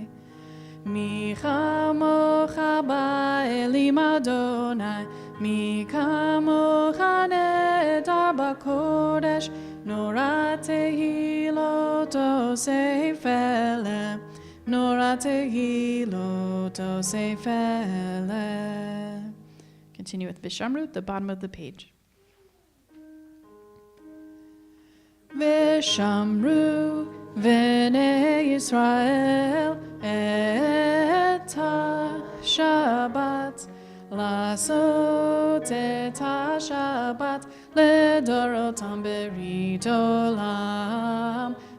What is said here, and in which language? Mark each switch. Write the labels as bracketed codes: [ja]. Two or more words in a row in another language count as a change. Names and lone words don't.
[he] מי כמכה באלים יהוה מי כמכה נאדר בקדש נורא תהלת עשה פלא נורא תהלת עשה פלא, Nora tehilot osefele. [en] Continue with Vishamru at the bottom of the page. [he] ושמרו בני ישראל את השבת לעשות את השבת לדורותם ברית עולם